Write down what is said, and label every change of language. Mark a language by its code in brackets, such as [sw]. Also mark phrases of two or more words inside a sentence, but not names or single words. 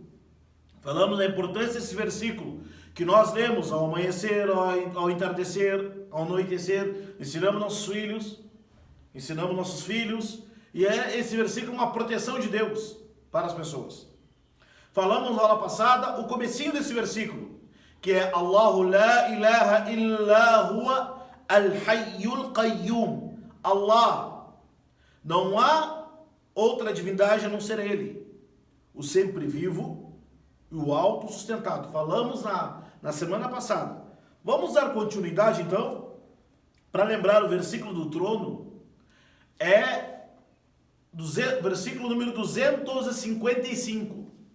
[pt] Falamos da importância desse versículo, que nós lemos ao amanhecer, ao entardecer, ao anoitecer, ensinamos nossos filhos, e esse versículo uma proteção de Deus para as pessoas. Falamos na aula passada o comecinho desse versículo, que é [ar] الله لا إله إلا هو الحي القيوم. [pt] Allah, não há outra divindade a não ser Ele, o sempre vivo e o autossustentado. Falamos na semana passada. Vamos dar continuidade então, para lembrar o versículo do trono, versículo número 255.